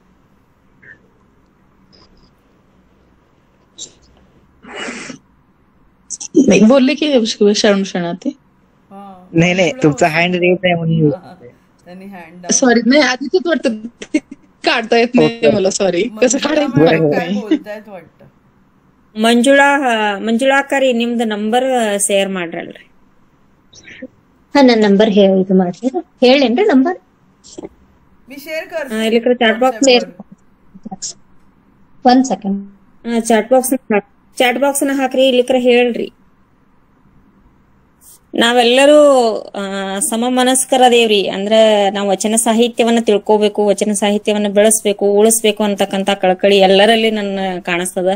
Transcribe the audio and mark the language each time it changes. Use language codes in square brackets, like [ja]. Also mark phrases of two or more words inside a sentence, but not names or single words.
[mr] नाही बोलले की शरण शरणार्थी. नाही तुमचा [en] hand raise [mr] आहे म्हणून. त्यांनी हँड सॉरी, नाही आधीच वाटतं काढता येत नाही मला. सॉरी, कसं काढायचं काय बोलतायत वाटतं. [kn] ಮಂಜುಳಾಕರಿ ನಿಮ್ದು ನಂಬರ್ ಶೇರ್ ಮಾಡ್ರಲ್ರಿ. ನನ್ನ ನಂಬರ್ ಇದು ಮಾಡ್ರಿ, ಹೇಳೇನ್ರಿ ನಂಬರ್. [mr] मी शेअर करते [kn] ಇಲ್ಲಿ ಕಡೆ [en] chat box [mr] WhatsApp वर. [en] 1 second. chat box [kn] ನ ಹಾಕ್ರಿ, ಇಲ್ಲಿಕ್ರ ಹೇಳ್ರಿ. ನಾವೆಲ್ಲರೂ ಸಮ ಮನಸ್ಕರದೇವ್ರಿ. ಅಂದ್ರ ನಾವು ವಚನ ಸಾಹಿತ್ಯವನ್ನ ತಿಳ್ಕೋಬೇಕು, ವಚನ ಸಾಹಿತ್ಯವನ್ನ ಬೆಳೆಸ್ಬೇಕು, ಉಳಿಸ್ಬೇಕು ಅಂತಕ್ಕಂತ ಕಳಕಳಿ ಎಲ್ಲರಲ್ಲಿ ನನ್ನ ಕಾಣಿಸ್ತದ.